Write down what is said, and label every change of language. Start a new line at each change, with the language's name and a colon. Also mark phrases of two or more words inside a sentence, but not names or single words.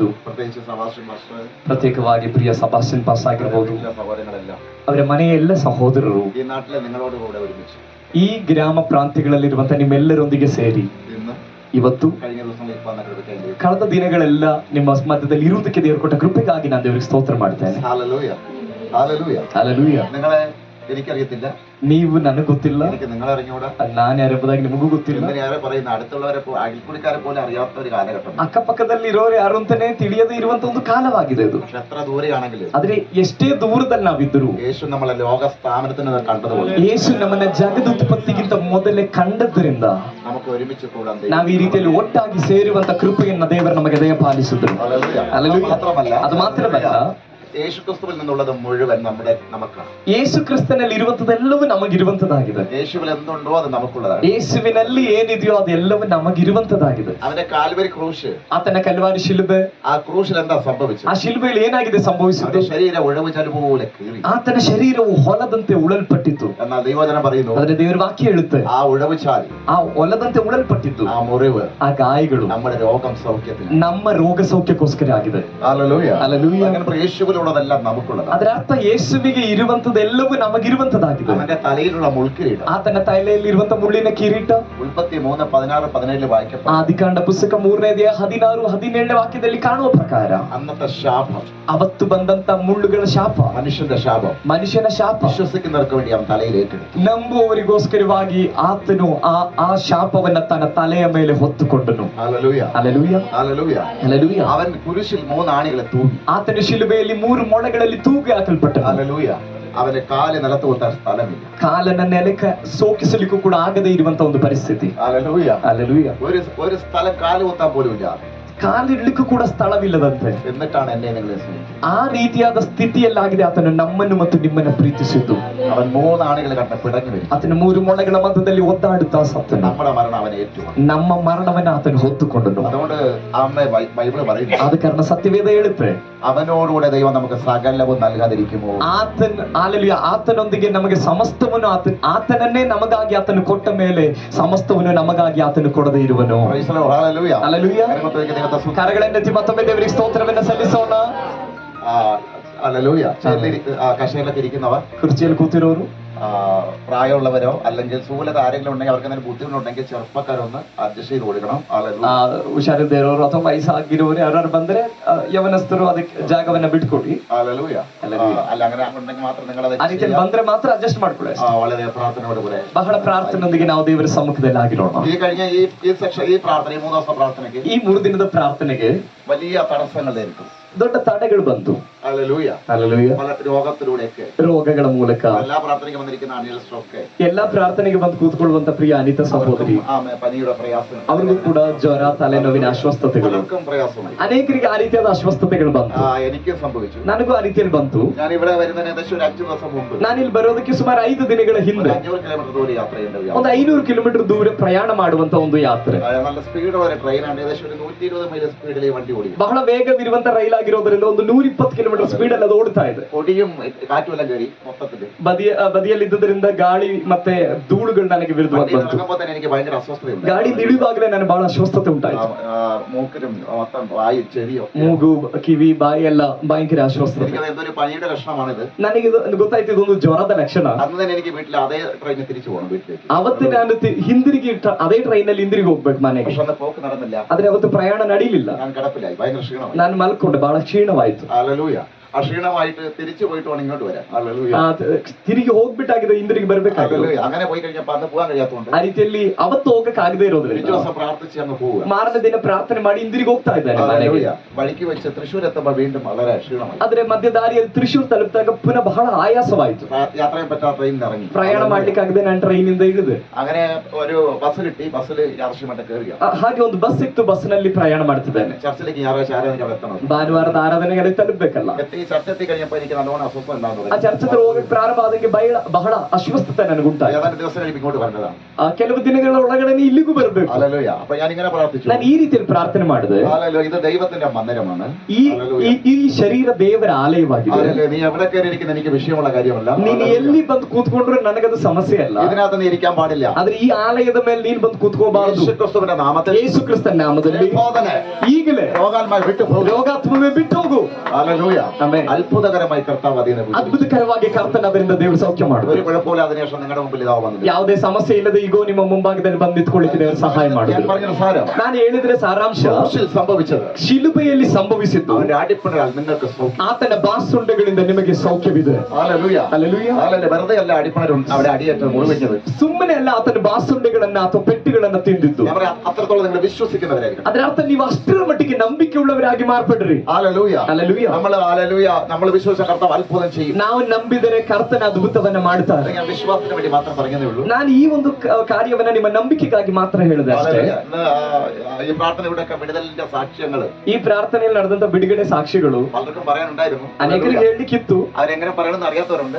Kannada: ಪ್ರತ್ಯೇಕವಾಗಿ ಪ್ರಿಯ ಸಬಾಸ್ಟಿನ್ ಪಾಸ್ ಆಗಿರ್ಬೋದು, ಅವರ ಮನೆಯ ಎಲ್ಲ ಸಹೋದರರು, ಈ ಗ್ರಾಮ ಪ್ರಾಂತ್ಯಗಳಲ್ಲಿರುವಂತ ನಿಮ್ಮೆಲ್ಲರೊಂದಿಗೆ ಸೇರಿ ಇವತ್ತು ಕಳೆದ ದಿನಗಳೆಲ್ಲ ನಿಮ್ಮ ಮಧ್ಯದಲ್ಲಿ ಇರುವುದಕ್ಕೆ ದೇವರು ಕೊಟ್ಟ ಕೃಪೆಗಾಗಿ ನಾನು ದೇವರಿಗೆ ಸ್ತೋತ್ರ ಮಾಡ್ತೇನೆ. ಹಲ್ಲೆಲೂಯ.
Malayalam: എനിക്കറിയത്തില്ല,
Kannada: ನೀವು ನನಗೆ ಗೊತ್ತಿಲ್ಲ,
Malayalam: നിങ്ങൾ അറിഞ്ഞൂടാ,
Kannada: ನಾನು ಯಾರೆಂಬುದಾಗಿ ನಿಮಗೂ ಗೊತ್ತಿಲ್ಲ.
Malayalam: ಯಾರೇ പറയുന്ന അടുത്തുള്ളവരെ അയൽക്കൂലിക്കാരെ പോലും അറിയാത്ത ഒരു കാലഘട്ടം.
Kannada: ಅಕ್ಕಪಕ್ಕದಲ್ಲಿರೋರು ಯಾರು ಅಂತಾನೆ ತಿಳಿಯದೇ ಇರುವಂತ ಒಂದು ಕಾಲವಾಗಿದೆ ಅದು.
Malayalam: എത്ര ദൂരെയാണെങ്കിലും,
Kannada: ಆದ್ರೆ ಎಷ್ಟೇ ದೂರದಲ್ಲಿ ನಾವಿದ್ರು,
Malayalam: യേശു നമ്മളെ ലോക സ്ഥാപനത്തിന് കണ്ടതുപോലെ,
Kannada: ಯೇಸು ನಮ್ಮನ್ನ ಜಗದ ಉತ್ಪತ್ತಿಗಿಂತ ಮೊದಲೇ ಕಂಡದ್ರಿಂದ
Malayalam: നമുക്ക് ഒരുമിച്ച് കൂടാൻ
Kannada: ನಾವು ಈ ರೀತಿಯಲ್ಲಿ ಒಟ್ಟಾಗಿ ಸೇರುವಂತ ಕೃಪೆಯನ್ನ ದೇವರು ನಮಗೆ ದಯಪಾಲಿಸಿದ್ರು. ಅದು ಮಾತ್ರವಲ್ಲ,
Malayalam: യേശു ക്രിസ്തുവിൽ നിന്നുള്ളത് മുഴുവൻ നമുക്കാണ്.
Kannada: ಯೇಸು ಕ್ರಿಸ್ತನಲ್ಲಿ ಇರುವಂತದೆಲ್ಲವೂ ನಮಗಿರುವಂತದಾಗಿದೆ.
Malayalam: യേശുവിൽ എന്തുണ്ടോ അത് നമുക്കുള്ളതാണ്.
Kannada: ಯೇಸುವಿನಲ್ಲಿ ಏನಿದೆಯೋ ಅದೆಲ್ಲವೂ ನಮಗಿರುವಂತದಾಗಿದೆ.
Malayalam: അവന്റെ കാൽവരി ക്രൂശ്,
Kannada: ಆತನ ಕಲ್ವಾರಿ ಶಿಲುಬೆ,
Malayalam: ആ ക്രൂശിൽ എന്താ സംഭവിച്ചത്?
Kannada: ಆ ಶಿಲುಬೆಯಲ್ಲಿ ಏನಾಗಿದೆ ಸಂಭವಿಸಿದ್ದು?
Malayalam: ശരീരം ഉഴവുചാല് പോലെ കീറി,
Kannada: ಆತನ ಶರೀರವು ಹೊಲದಂತೆ ಉಳಲ್ಪಟ್ಟಿತು.
Malayalam: എന്നാൽ ദൈവവചനം പറയുന്നു,
Kannada: ಆದರೆ ದೇವರ ವಾಕ್ಯ ಹೇಳುತ್ತೆ,
Malayalam: ആ ഉഴവുചാൽ,
Kannada: ಆ ಹೊಲದಂತೆ ಉಳಲ್ಪಟ್ಟಿದ್ದು,
Malayalam: ആ മുറിവ്,
Kannada: ಆ ಗಾಯಗಳು
Malayalam: നമ്മുടെ രോഗം സൗഖ്യത്തിന്,
Kannada: ನಮ್ಮ ರೋಗ ಸೌಖ್ಯಕ್ಕೋಸ್ಕರ ಆಗಿದೆ.
Malayalam: ഹല്ലേലൂയ,
Kannada: ಹಲ್ಲೆಲೂಯ.
Malayalam: അങ്ങനെ യേശുവിലുള്ളതെല്ലാം നമുക്കുള്ളതാണ്.
Kannada: ಅದರ ಅರ್ಥ ಯೇಸುವಿಗೆ ಇರುವಂತದೆಲ್ಲವೂ ನಮಗಿರುವಂತದಾಗಿದೆ.
Malayalam: അവന്റെ തലയിലുള്ള മുൾക്കിരീടം,
Kannada: ಆತನ ತಲೆಯಲ್ಲಿ ಇರುವಂತ ಮುಳ್ಳಿನ ಕಿರೀಟ,
Malayalam: ഉൽപ്പത്തി 3:16-17 വായിക്കപ്പെട്ട
Kannada: ಆದಿಕಾಂಡ ಪುಸ್ತಕ 3ನೇ ಅಧ್ಯಾಯ 16-17 ವಾಕ್ಯದಲ್ಲಿ ಕಾಣುವ ಪ್ರಕಾರ
Malayalam: അന്നത്തെ ശാപം,
Kannada: ಅವತ್ತು ಬಂದಂತ ಮುಳ್ಳುಗಳ ಶಾಪ,
Malayalam: മനുഷ്യന്റെ ശാപം,
Kannada: ಮನುಷ್ಯನ ಶಾಪ
Malayalam: വിശ്വസിക്കുന്നവർക്ക് വേണ്ടി അവൻ തലയിൽ ഏറ്റെടുത്തു.
Kannada: ನಂಬುವವರಿಗೋಸ್ಕರವಾಗಿ ಆತನು ಆ ಶಾಪವನ್ನ ತನ್ನ ತಲೆಯ ಮೇಲೆ ಹೊತ್ತುಕೊಂಡನು.
Malayalam: ഹല്ലേലൂയ,
Kannada: ಹಲ್ಲೆಲೂಯ,
Malayalam: ഹല്ലേലൂയ,
Kannada: ಹಲ್ಲೆಲೂಯ.
Malayalam: അവൻ കുരിശിൽ 3 ആണികളെ തൂങ്ങി.
Kannada: ಆತನ ಶಿಲುಬೆಯಲ್ಲಿ 3 ಮೊಳೆಗಳಲ್ಲಿ ತೂಗಿ ಹಾಕಲ್ಪಟ್ಟನು.
Malayalam: ഹല്ലേലൂയ. അവന്റെ കാല് നിലത്ത് കുത്താൻ സ്ഥലമില്ല.
Kannada: ಕಾಲನ್ನ ನೆಲಕ್ಕೆ ಸೋಕಿಸಲಿಕ್ಕೂ ಕೂಡ ಆಗದೇ ಇರುವಂತ ಒಂದು ಪರಿಸ್ಥಿತಿ.
Malayalam: ഹല്ലേലൂയ,
Kannada: ಹಲ್ಲೆಲೂಯ.
Malayalam: ഒരു സ്ഥലം കാല് കുത്താൻ പോലും ഇല്ല.
Kannada: ಕಾಲಿಡ್ಲಿಕ್ಕೂ ಕೂಡ ಸ್ಥಳವಿಲ್ಲದಂತೆ,
Malayalam: എന്നിട്ടാണ് എന്നെ നിങ്ങളെ സ്നേഹിച്ചത്.
Kannada: ಆ ರೀತಿಯಾದ ಸ್ಥಿತಿಯಲ್ಲಾಗಿದೆ ಆತನು ನಮ್ಮನ್ನು ಮತ್ತು ನಿಮ್ಮನ್ನು ಪ್ರೀತಿಸಿದ್ದು.
Malayalam: അവൻ 3 ആണികളെ കണ്ട പിടഞ്ഞു വരും.
Kannada: ಆತನ 3 ಮೊಳೆಗಳ ಮಧ್ಯದಲ್ಲಿ ಒದ್ದಾಡುತ್ತಾ ಸತ್ತನು.
Malayalam: നമ്മുടെ മരണം അവൻ ഏറ്റു.
Kannada: ನಮ್ಮ ಮರಣವನ್ನು ಆತನು ಹೊತ್ತುಕೊಂಡನು.
Malayalam: അതുകൊണ്ട് അമ്മ ബൈബിൾ പറയുന്നു,
Kannada: ಆದ ಕಾರಣ ಸತ್ಯವೇದ ಹೇಳುತ್ತೆ,
Malayalam: അവനോടുകൂടെ ദൈവം നമുക്ക് സകലവും നൽകാതിരിക്കുമോ?
Kannada: ಆತನೊಂದಿಗೆ ನಮಗೆ ಸಮಸ್ತವನ್ನು ಆತನನ್ನೇ ನಮಗಾಗಿ ಆತನು ಕೊಟ್ಟ ಮೇಲೆ ಸಮಸ್ತವನ್ನು ನಮಗಾಗಿ ಆತನು ಕೊಡದೇ ಇರುವನು. ಹಲ್ಲೆಲೂಯ. ಕರಗಳನ್ನೆತ್ತಿ ಮತ್ತೊಮ್ಮೆ ದೇವರಿಗೆ ಸ್ತೋತ್ರವನ್ನು ಸಲ್ಲಿಸೋಣ.
Malayalam: ഹല്ലേലൂയ. കഷയിലൊക്കെ ഇരിക്കുന്നവർ,
Kannada: ಕುರ್ಚಿಯಲ್ಲಿ ಕೂತಿರೋರು,
Malayalam: പ്രായമുള്ളവരോ അല്ലെങ്കിൽ സ്ഥൂലത ആരെങ്കിലും ഉണ്ടെങ്കിൽ അവർക്ക് എന്തെങ്കിലും ബുദ്ധിമുട്ടുണ്ടെങ്കിൽ ചെറുപ്പക്കാരൊന്ന് അഡ്ജസ്റ്റ് ചെയ്ത് കൊടുക്കണം.
Kannada: ಆ, ಹುಷಾರಿಲ್ಲದೆ ಇರೋರು ಅಥವಾ ವಯಸ್ಸಾಗಿರೋರು ಯಾರು ಬಂದ್ರೆ ಯವನಸ್ಥರು ಅದಕ್ಕೆ ಜಾಗವನ್ನ ಬಿಟ್ಕೊಡಿ.
Malayalam: ഹല്ലേലൂയ. അല്ല അങ്ങനെ ഉണ്ടെങ്കിൽ മാത്രം നിങ്ങൾ
Kannada: ಆ ರೀತಿಯಲ್ಲಿ ಬಂದ್ರೆ ಮಾತ್ರ ಅಡ್ಜಸ್ಟ್ ಮಾಡ್ಕೊಳ್ಳಿ.
Malayalam: വളരെ പ്രാർത്ഥനയോട് കൂടെ
Kannada: ಬಹಳ ಪ್ರಾರ್ಥನೆಯೊಂದಿಗೆ ನಾವು ದೇವರ ಸಮ್ಮುಖದಲ್ಲಿ ಆಗಿರೋಣ.
Malayalam: ഈ കഴിഞ്ഞ ഈ സെക്ഷൻ, ഈ പ്രാർത്ഥന, ഈ 3 ദിവസത്തെ പ്രാർത്ഥനയ്ക്ക്
Kannada: ಈ 3 ದಿನದ ಪ್ರಾರ್ಥನೆಗೆ
Malayalam: വലിയ തടസ്സങ്ങൾ നേരിട്ടു.
Kannada: ದೊಡ್ಡ ತಡೆಗಳು ಬಂತು.
Malayalam: ഹല്ലേലൂയ.
Kannada: ಹಲ್ಲೆಲೂಯಾ.
Malayalam: പല രോഗത്തിലൂടെയൊക്കെ,
Kannada: ರೋಗಗಳ ಮೂಲಕ,
Malayalam: എല്ലാ പ്രാർത്ഥനയ്ക്ക് വന്നിരിക്കുന്ന അനിയൽസ്റ്റൊക്കെ,
Kannada: ಎಲ್ಲಾ ಪ್ರಾರ್ಥನೆಗೆ ಬಂದು ಕೂತ್ಕೊಳ್ಳುವಂತ ಪ್ರಿಯ ಅನಿತ ಸಹೋದರಿ,
Malayalam: പനിയുടെ പ്രയാസം,
Kannada: ಅವ್ರಿಗೂ ಕೂಡ ಜ್ವರ, ತಲೆನೋವಿನ ಅಸ್ವಸ್ಥತೆಗಳು,
Malayalam: പലർക്കും പ്രയാസമായി.
Kannada: ಅನೇಕರಿಗೆ ಆ ರೀತಿಯಾದ ಅಸ್ವಸ್ಥತೆಗಳು ಬಂತು.
Malayalam: എനിക്കും സംഭവിച്ചു.
Kannada: ನನಗೂ ಆ ರೀತಿಯಲ್ಲಿ ಬಂತು.
Malayalam: ഞാൻ ഇവിടെ വരുന്നതിന് ഏകദേശം ഒരു 5 ദിവസം മുമ്പ്
Kannada: ನಾನಿಲ್ಲಿ ಬರೋದಕ್ಕೆ ಸುಮಾರು 5 ದಿನಗಳ ಹಿಂದೆ
Malayalam: 500 കിലോമീറ്റർ ദൂരം യാത്ര ചെയ്യേണ്ട,
Kannada: ಒಂದು 500 ಕಿಲೋಮೀಟರ್ ದೂರ ಪ್ರಯಾಣ ಮಾಡುವಂತ ಒಂದು ಯಾತ್ರೆ.
Malayalam: നല്ല സ്പീഡുള്ള ഒരു ട്രെയിനാണ്. ഏകദേശം ഒരു 120 മൈൽ സ്പീഡിൽ ഈ വണ്ടി ഓടിക്കും.
Kannada: ಬಹಳ ವೇಗವಿರುವಂತ ರೈಲ್ ಆಗಿರೋದ್ರಿಂದ ಒಂದು 120 ಕಿಲೋಮೀಟರ್ ಸ್ಪೀಡ್ ಅಲ್ಲಿ ಅದು ಓಡ್ತಾ ಇದೆ.
Malayalam: പൊടിയും കാറ്റും എല്ലാം കയറി മൊത്തത്തില്
Kannada: ಬದಿಯಲ್ಲಿ ಇದ್ದುದರಿಂದ ಗಾಳಿ ಮತ್ತೆ ಧೂಳುಗಳು ನನಗೆ ವಿರುದ್ಧವಾಗಿ ಬಂತು.
Malayalam: ഇറങ്ങുമ്പോൾ തന്നെ എനിക്ക് ഭയങ്കര അസ്വസ്ഥതയുണ്ട്.
Kannada: ಗಾಡಿಯಿಂದ ಇಳಿಯುವಾಗಲೇ ನನಗೆ ಬಹಳ ಅಸ್ವಸ್ಥತೆ ಉಂಟಾಯಿತು.
Malayalam: മൂക്കിനും മൊത്തം വായു ചെവിയോ,
Kannada: ಮೂಗು, ಕಿವಿ, ಬಾಯಿ ಎಲ್ಲ ಭಯಂಕರ ಅಸ್ವಸ್ಥತೆ.
Malayalam: എനിക്കത് എന്തൊരു പനിയുടെ ലക്ഷണമാണിത്.
Kannada: ನನಗೆ ಗೊತ್ತಾಯ್ತು ಇದೊಂದು ಜ್ವರದ ಲಕ್ಷಣ.
Malayalam: അന്ന് തന്നെ എനിക്ക് വീട്ടിൽ അതേ ട്രെയിനിൽ തിരിച്ചു പോകണം വീട്ടിലേക്ക്.
Kannada: ಅವತ್ತು ನಾನು ಹಿಂದಿರುಗಿ ಅದೇ ಟ್ರೈನ್ ಅಲ್ಲಿ ಹಿಂದಿರುಗಿ ಹೋಗ್ಬೇಕು ಮನೆಗೆ.
Malayalam: പക്ഷെ അന്ന് പോക്ക് നടന്നില്ല.
Kannada: ಆದ್ರೆ ಅವತ್ತು ಪ್ರಯಾಣ ನಡೀಲಿಲ್ಲ.
Malayalam: ഞാൻ കിടപ്പിലായി, ഭയങ്കര ക്ഷീണമായി.
Kannada: ನಾನು ಮಲ್ಕೊಂಡೆ, ಬಹಳ ಕ್ಷೀಣವಾಯ್ತು.
Malayalam: ഹല്ലേലൂയ. ക്ഷീണമായിട്ട് തിരിച്ചു പോയിട്ട് വേണം ഇങ്ങോട്ട് വരാൻ. ഹല്ലേലൂയ.
Kannada: ತಿರುಗಿ ಹೋಗ್ಬಿಟ್ಟಾಗಿದೆ, ಹಿಂದಿರುಗಿ ಬರ್ಬೇಕಾಗಿಲ್ಲ.
Malayalam: ഹല്ലേലൂയ. അങ്ങനെ പോയി കഴിഞ്ഞപ്പോ അന്ന് പോകാൻ കഴിയാത്തതുകൊണ്ട്
Kannada: ಆ ರೀತಿಯಲ್ಲಿ ಅವತ್ತು ಹೋಗಕ್ಕಾಗದೇ ಇರೋದ್ರಿಂದ
Malayalam: പിറ്റേ ദിവസം പ്രാർത്ഥിച്ച് അങ്ങ് പോവുക.
Kannada: ಮಾರನೇ ದಿನ ಪ್ರಾರ್ಥನೆ ಮಾಡಿ ಹಿಂದಿರುಗಿ ಹೋಗ್ತಾ ಇದ್ದಾನೆ ಮನೆಗೆ.
Malayalam: ഹല്ലേലൂയ. വഴിക്ക് വെച്ച് തൃശ്ശൂർ എത്തുമ്പോൾ വീണ്ടും വളരെ ക്ഷീണമായി.
Kannada: ಆದ್ರೆ ಮಧ್ಯದಾರಿಯಲ್ಲಿ ತ್ರಿಶೂರ್ ತಲುಪಿದಾಗ ಪುನಃ ಬಹಳ ಆಯಾಸವಾಯಿತು.
Malayalam: യാത്ര ചെയ്യാൻ പറ്റാത്ത ട്രെയിനിൽ ഇറങ്ങി
Kannada: ಪ್ರಯಾಣ ಮಾಡ್ಲಿಕ್ಕಾಗದೆ ನಾನು ಟ್ರೈನಿಂದ ಇಳಿದೆ.
Malayalam: അങ്ങനെ ഒരു ബസ് കിട്ടി. ബസ്സിൽ യാദൃശ്യമായിട്ട് കയറിയ
Kannada: ಹಾಗೆ ಒಂದು ಬಸ್ ಸಿಕ್ತು, ಬಸ್ನಲ್ಲಿ ಪ್ರಯಾಣ ಮಾಡ್ತಿದ್ದೇನೆ.
Malayalam: ചർച്ചിലേക്ക് ഞായറാഴ്ച ആരാധനയ്ക്ക് അവിടെ എത്തണം.
Kannada: ಭಾನುವಾರದ ಆರಾಧನೆಗೆ ತಲುಪಬೇಕಲ್ಲ.
Malayalam: എത്തി ചർച്ചെത്തി കഴിഞ്ഞപ്പോൾ എനിക്ക് നല്ലോണം അസ്വസ്ഥത ഉണ്ടാകുന്നത്.
Kannada: ಆ ಚರ್ಚ್ ಹತ್ರ ಹೋಗಕ್ಕೆ ಪ್ರಾರಂಭ ಆದಂಗೆ ಬಹಳ ಅಸ್ವಸ್ಥತೆ ನನಗುಂಟಾയി.
Malayalam: ഏതാനും ദിവസം കഴിയുമ്പോൾ ഇങ്ങോട്ട് വരേണ്ടതാണ്.
Kannada: ಕೆಲವು ದಿನಗಳ ಒಳಗಡೆ ಇಲ್ಲಿಗೂ ಬರಬೇಕು.
Malayalam: ഹല്ലേലൂയ. അപ്പൊ ഞാൻ ഇങ്ങനെ പ്രാർത്ഥിച്ചു.
Kannada: ನಾನು ಈ ರೀತಿಯಲ್ಲಿ ಪ್ರಾರ್ಥನೆ ಮಾಡಿದೆ.
Malayalam: ഹല്ലേലൂയ. ഇത് ദൈവത്തിന്റെ മന്ദിരമാണ്.
Kannada: ಈ ಶರೀರ ದೇವರ ಆಲಯವಾಗಿದೆ.
Malayalam: ഹല്ലേലൂയ. നീ എവിടെ കയറിയിരിക്കുന്ന എനിക്ക് വിഷയമുള്ള കാര്യമല്ല.
Kannada: ನೀನು ಎಲ್ಲಿ ಬಂದು ಕೂತ್ಕೊಂಡ್ರೆ ನನಗದು ಸಮಸ್ಯೆ ಅಲ್ಲ.
Malayalam: ഇതിനകത്ത് നീ ഇരിക്കാൻ പാടില്ല.
Kannada: ಆದ್ರೆ ಈ ಆಲಯದ ಮೇಲೆ ನೀನು ಬಂದು ಕೂತ್ಕೋಬಾರದು.
Malayalam: യേശുക്രിസ്തുവിന്റെ നാമത്തിൽ,
Kannada: ಯೇಸು ಕ್ರಿಸ್ತನ ನಾಮದಲ್ಲಿ ಈಗಲೇ
Malayalam: രോഗാത്മാവ് വിട്ടു പോകും.
Kannada: ರೋಗಾತ್ಮವೇ ಬಿಟ್ಟು ಹೋಗು.
Malayalam: ഹല്ലേലൂയ.
Kannada: ಆಮೆನ್.
Malayalam: അത്ഭുതകരമായി കർത്താവ് അതിനെ
Kannada: ಅದ್ಭುತಕರವಾಗಿ ಕರ್ತನ ಅದರಿಂದ ದೇವರು ಸೌಖ್ಯ ಮಾಡುವುದು.
Malayalam: ഒരു കുഴപ്പമില്ല. അതിനുശേഷം നിങ്ങളുടെ മുമ്പിൽ ഇതാ വന്നത്.
Kannada: ಯಾವುದೇ ಸಮಸ್ಯೆ ಇಲ್ಲದೆ ಈಗೋ ನಿಮ್ಮ ಮುಂಭಾಗದಲ್ಲಿ ಬಂದು ನಿಂತ್ಕೊಳ್ಳಿಕ್ಕೆ ದೇವರು ಸಹಾಯ
Malayalam: ഞാൻ
Kannada: ಮಾಡಿದ್ರು.
Malayalam: പറഞ്ഞ സാരം,
Kannada: ನಾನು ಹೇಳಿದ್ರೆ ಸಾರಾಂಶ,
Malayalam: ക്രൂശിൽ സംഭവിച്ചത്,
Kannada: ಶಿಲುಬೆಯಲ್ಲಿ ಸಂಭವಿಸಿದ್ದು,
Malayalam: അവന്റെ അടിപ്പിണരാൽ നിങ്ങൾക്ക് സൗഖ്യം.
Kannada: ಆತನ ಬಾಸುಂಡೆಗಳಿಂದ ನಿಮಗೆ ಸೌಖ್ಯವಿದೆ.
Malayalam: ഹല്ലേലൂയ.
Kannada: ಹಲ್ಲೆಲೂಯಾ.
Malayalam: ഹല്ലേലൂയ. വെറുതെ അല്ല അടിപ്പിണരും അവിടെ അടിയേറ്റ് മുറിവെച്ചത്.
Kannada: ಸುಮ್ಮನೆ ಅಲ್ಲ ಆತನ ಬಾಸುಂಡೆಗಳನ್ನ ಅಥವಾ ಪೆಟ್ಟಿಗಳನ್ನ ತಿಂದಿದ್ದು.
Malayalam: ഞാൻ പറയാം, അത്രത്തോളം നിങ്ങൾ വിശ്വസിക്കുന്നവരായിരിക്കും.
Kannada: ಅದರ ಅರ್ಥ ನೀವು ಅಷ್ಟರ ಮಟ್ಟಿಗೆ ನಂಬಿಕೆ ಉಳ್ಳವರಾಗಿ ಮಾರ್ಪಡ್ರಿ.
Malayalam: ഹല്ലേലൂയ.
Kannada: ಹಲ್ಲೆಲೂಯಾ.
Malayalam: നമ്മൾ വിശ്വസിച്ച കർത്താവ് അത്ഭുതം ചെയ്യും.
Kannada: ನಾವು ನಂಬಿದರೆ ಕರ್ತನ ಅದ್ಭುತವನ್ನ ಮಾಡ್ತಾರೆ.
Malayalam: ഞാൻ വിശ്വാസത്തിന് വേണ്ടി മാത്രം പറഞ്ഞതേ ഉള്ളൂ.
Kannada: ನಾನು ಈ ಒಂದು ಕಾರ್ಯವನ್ನ ನಿಮ್ಮ ನಂಬಿಕೆಗಾಗಿ ಮಾತ್ರ ಹೇಳಿದೆ ಅಷ್ಟೇ.
Malayalam: ഈ പ്രാർത്ഥനയുടെ വിടുതലിന്റെ സാക്ഷ്യങ്ങൾ,
Kannada: ಈ പ്രാർത്ഥನೆಯಲ್ಲಿ ನಡೆದಂತ ಬಿಡುಗಡೆ ಸಾಕ್ಷಿಗಳು
Malayalam: പലർക്കും പറയാനുണ്ടായിരുന്നു.
Kannada: ಅನೇಕರಿಗೆ ಹೇಳಲಿಕ್ಕಿತ್ತು.
Malayalam: അവരെങ്ങനെ പറയണമെന്ന് അറിയാത്തവരുണ്ട്.